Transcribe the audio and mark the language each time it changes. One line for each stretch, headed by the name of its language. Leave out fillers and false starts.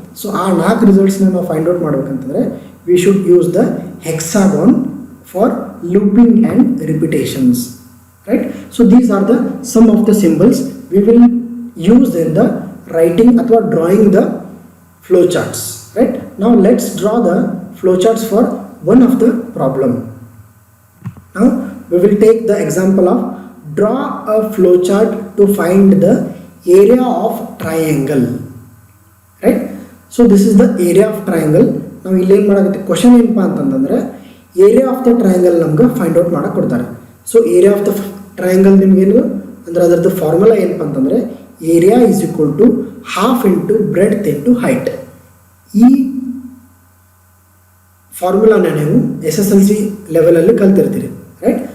English: so
Kannada: ಆ 4 ರಿಸಲ್ಟ್ಸ್ನ ನಾವು find out ಮಾಡ್ಬೇಕಂತಂದರೆ
English: We should use the hexagon for looping and repetitions, right? So these are the some of the symbols we will use in the writing ಅಥವಾ drawing the flow charts, right? Now let's draw the flow charts for one of the problem. Now we will take the example of draw a flow chart to find the area of triangle, right? So this is the area of triangle.
Kannada: ನಾವು ಇಲ್ಲಿ ಏನು ಮಾಡೋಕ್ಕೆ question ಏನಪ್ಪ ಅಂತಂದರೆ area of the triangle ನಮ್ಗೆ find out ಮಾಡೋಕೆ ಕೊಡ್ತಾರೆ.
English: so area of the triangle
Kannada: ನಿಮ್ಗೇನು ಅಂದರೆ ಅದರದ್ದು ಫಾರ್ಮುಲಾ ಏನಪ್ಪ ಅಂತಂದರೆ
English: Area is equal to half into breadth into height.
Kannada: ಈ ಫಾರ್ಮುಲಾನ ನೀವು SSLC ಲೆವೆಲಲ್ಲಿ ಕಲ್ತಿರ್ತೀರಿ, ರೈಟ್?